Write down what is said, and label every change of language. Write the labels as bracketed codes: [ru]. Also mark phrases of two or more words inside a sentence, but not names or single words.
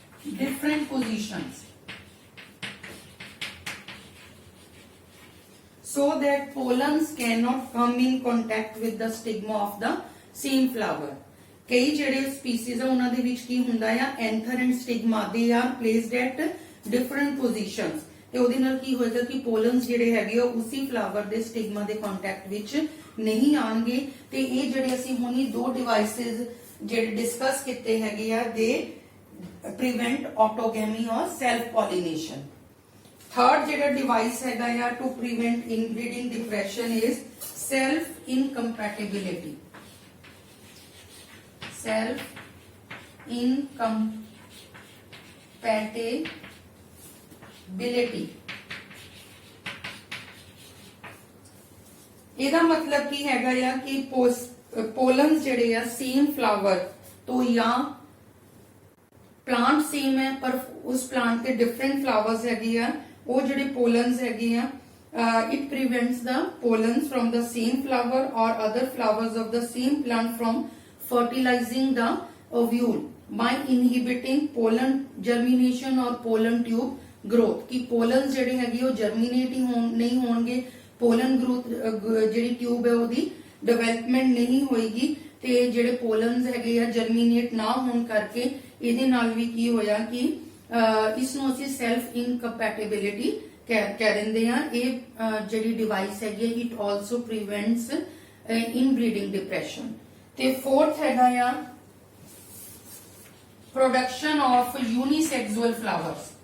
[en] different positions so that pollens cannot come in contact with the stigma of the same flower. [pa] कई ਜਿਹੜੇ species ਆ ਉਹਨਾਂ ਦੇ ਵਿੱਚ ਕੀ ਹੁੰਦਾ ਆ [en] anther and stigma they are placed at different positions [pa] ਤੇ ਉਹਦੇ ਨਾਲ ਕੀ ਹੋਏਗਾ ਕਿ pollens ਜਿਹੜੇ ਹੈਗੇ ਆ ਉਸੇ flower ਦੇ stigma ਦੇ contact ਵਿੱਚ ਨਹੀਂ ਆਣਗੇ ਤੇ ਇਹ ਜਿਹੜੇ ਅਸੀਂ ਹੁਣੀ ਦੋ devices ਜਿਹੜੇ discuss ਕੀਤੇ ਹੈਗੇ ਆ [en] they prevent autogamy or self pollination. Third ਜਿਹੜਾ device [pa] ਹੈਗਾ ਆ [en] to prevent inbreeding depression is self incompatibility. Self incompatibility. [pa] ਇਹਦਾ ਮਤਲਬ ਕੀ ਹੈਗਾ ਆ ਕਿ ਪੋਲਨਸ ਜਿਹੜੇ ਆ [en] same flower [pa] ਤੋਂ ਜਾਂ [en] plant same [pa] ਹੈ ਪਰ ਉਸ ਪਲਾਂਟ ਤੇ [en] different flowers [pa] ਹੈਗੇ ਆ ਉਹ ਜਿਹੜੇ ਪੋਲਨਸ ਹੈਗੇ [en] ਆ it prevents the pollens from the same flower or other flowers of the same plant from fertilizing the ovule by inhibiting pollen germination or pollen tube growth कि pollens [pa] ਜਿਹੜੇ ਹੈਗੇ ਉਹ [en] germinate [pa] ਹੀ ਨਹੀਂ ਹੋਣਗੇ [en] pollen growth [pa] ਜਿਹੜੀ tube ਹੈ ਉਹਦੀ development ਨਹੀਂ ਹੋਏਗੀ ਤੇ ਜਿਹੜੇ pollens ਹੈਗੇ ਆ germinate ਨਾ ਹੋਣ ਕਰਕੇ ਇਹਦੇ ਨਾਲ ਵੀ ਕੀ ਹੋਇਆ ਕਿ ਇਸ ਨੂੰ ਅਸੀਂ [en] self incompatibility [pa] ਕਹਿ ਦਿੰਦੇ ਆ ਇਹ ਜਿਹੜੀ device ਹੈਗੀ [en] it also prevents inbreeding depression [pa] ਤੇ fourth ਹੈਗਾ ਆ [en] production of unisexual flowers.